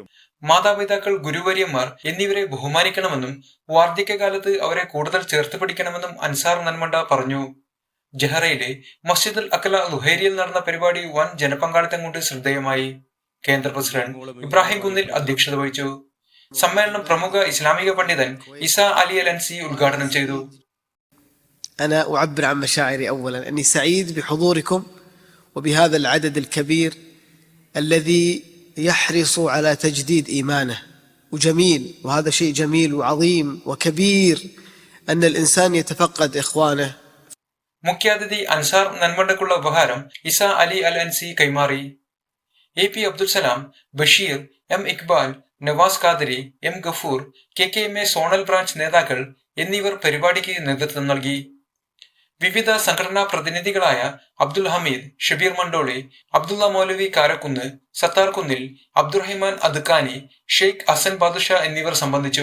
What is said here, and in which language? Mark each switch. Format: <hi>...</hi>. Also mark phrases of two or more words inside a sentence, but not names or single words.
<ml>മാതാപിതാക്കൾ, ഗുരുവര്യന്മാർ എന്നിവരെ ബഹുമാനിക്കണമെന്നും വാർദ്ധക്യകാലത്ത് അവരെ കൂടുതൽ ചേർത്ത് പിടിക്കണമെന്നും അൻസാർ നന്മണ്ട പറഞ്ഞു. ജഹറയിലെ മസ്ജിദുൽ അഖല ലുഹൈരിയിൽ നടന്ന പരിപാടി വൻ ജനപങ്കാളിത്തം കൊണ്ട് ശ്രദ്ധേയമായി. കേന്ദ്ര പ്രസിഡന്റ് ഇബ്രാഹിം കുന്നിൽ അധ്യക്ഷത വഹിച്ചു. സമ്മേളനം പ്രമുഖ ഇസ്ലാമിക പണ്ഡിതൻ ഇസ അലി അൽ അൻസി ഉദ്ഘാടനം ചെയ്തു.</ml> <ar>أنا أعبر عن مشاعري أولا أني سعيد بحضوركم وبهذا العدد الكبير الذي يحرص على تجديد إيمانه، وجميل، وهذا شيء جميل وعظيم وكبير أن الإنسان يتفقد إخوانه.</ar> <ml>മുഖ്യാതിഥി അൻസാർ നന്മണ്ടക്കുള്ള ഉപഹാരം ഇസ അലി അൽ അൻസി കൈമാറി. AP അബ്ദുൽ സലാം, ബഷീർ, M ഇക്ബാൽ, നവാസ് ഖാദരി, M ഗഫൂർ, KKMA സോണൽ ബ്രാഞ്ച് നേതാക്കൾ എന്നിവർ പരിപാടിക്ക് നേതൃത്വം നൽകി. വിവിധ സംഘടനാ പ്രതിനിധികളായ അബ്ദുൽ ഹമീദ്, ഷബീർ മണ്ടോളി, അബ്ദുള്ള മൗലവി കാരക്കുന്ന്, സത്താർ കുന്നിൽ, അബ്ദുറഹിമാൻ അദ്ക്കാനി, ഷെയ്ഖ് ഹസൻ ബാദുഷ എന്നിവർ സംബന്ധിച്ചു.</ml>